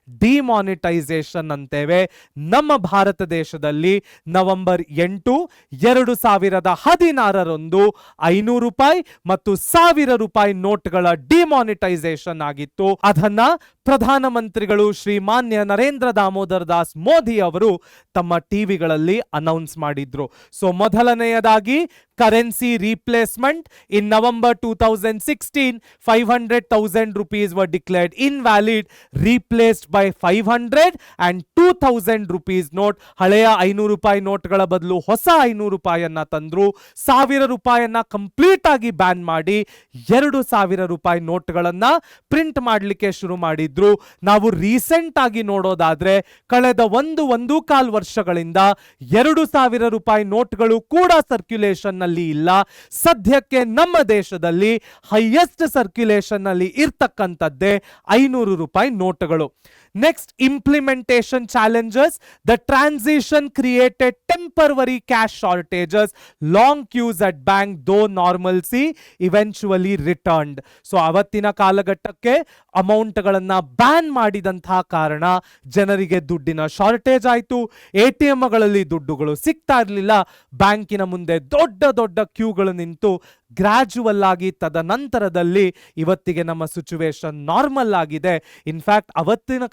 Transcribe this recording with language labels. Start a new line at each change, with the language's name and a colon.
Kannada: Demonetisation ಅಂತೇವೆ. ನಮ್ಮ ಭಾರತ ದೇಶದಲ್ಲಿ November 8, 2016 ₹500 ಮತ್ತು ₹1000 ನೋಟ್ಗಳ ಡಿಮಾನಿಟೈಸೇಷನ್ ಆಗಿತ್ತು. ಅದನ್ನ ಪ್ರಧಾನಮಂತ್ರಿಗಳು ಶ್ರೀಮಾನ್ಯ ನರೇಂದ್ರ ದಾಮೋದರ್ ದಾಸ್ ಮೋದಿ ಅವರು ತಮ್ಮ ಟಿವಿಗಳಲ್ಲಿ ಅನೌನ್ಸ್ ಮಾಡಿದ್ರು. ಸೊ ಮೊದಲನೆಯದಾಗಿ currency replacement.
English: In November 2016, 500,000 rupees were declared invalid, replaced by 500 and 2,000 rupees note.
Kannada: ಹಳೆಯ ₹500 ನೋಟ್ಗಳ ಬದಲು ಹೊಸ ₹500 ತಂದ್ರು. ₹1000 ಕಂಪ್ಲೀಟ್ ಆಗಿ ಬ್ಯಾನ್ ಮಾಡಿ ₹2,000 ನೋಟ್ಗಳನ್ನ ಪ್ರಿಂಟ್ ಮಾಡಲಿಕ್ಕೆ ಶುರು ಮಾಡಿದ್ರು. ನಾವು ರೀಸೆಂಟ್ ಆಗಿ ನೋಡೋದಾದ್ರೆ ಕಳೆದ 1.25 ವರ್ಷಗಳಿಂದ ₹2,000 ನೋಟ್ಗಳು ಕೂಡ ಸರ್ಕ್ಯುಲೇಷನ್ ನಲ್ಲಿ ಇಲ್ಲ. ಸದ್ಯಕ್ಕೆ ನಮ್ಮ ದೇಶದಲ್ಲಿ ಹೈಯೆಸ್ಟ್ ಸರ್ಕ್ಯುಲೇಷನ್ ನಲ್ಲಿ ಇರ್ತಕ್ಕಂಥದ್ದೇ ₹500 ನೋಟ್ಗಳು.
English: Next, implementation challenges. The transition created temporary cash shortages, long queues at bank, though normalcy eventually returned.
Kannada: So ಅವತ್ತಿನ ಕಾಲಘಟ್ಟಕ್ಕೆ ಅಮೌಂಟ್ಗಳನ್ನ ಬ್ಯಾನ್ ಮಾಡಿದಂತಹ ಕಾರಣ ಜನರಿಗೆ ದುಡ್ಡಿನ ಶಾರ್ಟೇಜ್ ಆಯಿತು. ATMಗಳಲ್ಲಿ ದುಡ್ಡುಗಳು ಸಿಗ್ತಾ ಇರಲಿಲ್ಲ. ಬ್ಯಾಂಕಿನ ಮುಂದೆ ದೊಡ್ಡ ದೊಡ್ಡ ಕ್ಯೂಗಳು ನಿಂತು ಗ್ರಾಜುವಲ್ ಆಗಿ ತದನಂತರದಲ್ಲಿ ಇವತ್ತಿಗೆ ನಮ್ಮ ಸಿಚುವೇಶನ್ ನಾರ್ಮಲ್ ಆಗಿದೆ. ಇನ್ಫ್ಯಾಕ್ಟ್ ಅವತ್ತಿನ